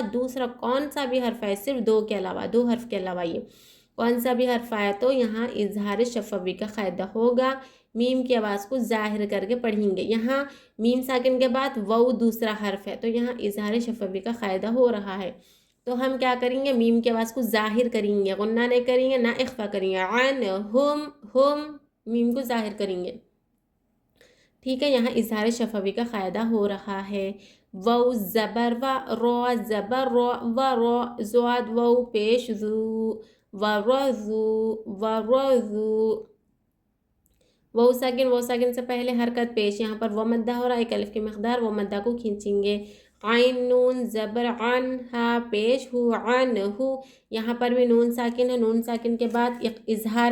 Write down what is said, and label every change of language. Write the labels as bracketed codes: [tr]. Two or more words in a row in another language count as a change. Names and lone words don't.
[ur] دوسرا کون سا بھی حرف ہے، صرف 2 کے علاوہ، 2 حرف کے علاوہ یہ کون سا بھی حرف آیا تو یہاں اظہار شفوی کا قاعدہ ہوگا، میم کی آواز کو ظاہر کر کے پڑھیں گے، یہاں میم ساکن کے بعد وہ دوسرا حرف ہے تو یہاں اظہار شفوی کا قاعدہ ہو رہا ہے، تو ہم کیا کریں گے میم کی آواز کو ظاہر کریں گے، غنہ نہیں کریں گے نہ اخفا کریں گے، عن ہم میم کو ظاہر کریں گے، ٹھیک ہے، یہاں اظہار شفوی کا قاعدہ ہو رہا ہے، وہ زبر و رو زبر رو و رو زواد وہ پیش زو ورزو ورزو، وہ ساکن سے پہلے حرکت پیش، یہاں پر وہ مدہ ہو رہا ہے، 1 الف کی مقدار وہ مدہ کو کھینچیں گے، عین نون زبر عن ہا پیش ہو عن ہو، یہاں پر بھی نون ساکن ہے، نون ساکن کے بعد اظہار